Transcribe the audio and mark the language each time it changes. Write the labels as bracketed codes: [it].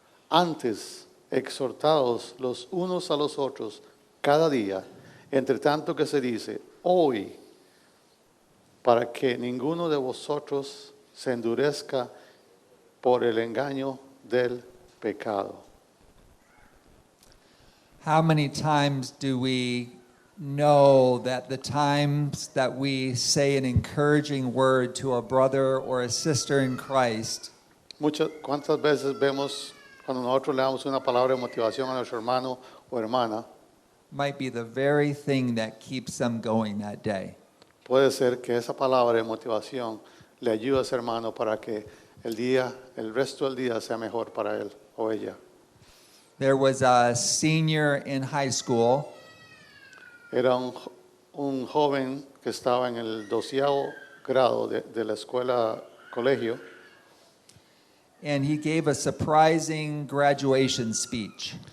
[es] Antes, exhortados los unos a los otros cada día, entre tanto que se dice, hoy, para que ninguno de vosotros se endurezca por el engaño del pecado. [en] How many times do we know that the times that we say an encouraging word to a brother or a sister in Christ [es] ¿Cuántas veces vemos cuando nosotros le damos una palabra de motivación a nuestro hermano o hermana? [en] might be the very thing that keeps them going that day? [es] Puede ser que esa palabra de motivación le ayude a ese hermano para que el resto del día sea mejor para él o ella. [en] There was a senior in high school, [es] Era un joven que estaba en el 12º grado de la escuela, colegio, [en] and he gave a surprising graduation speech.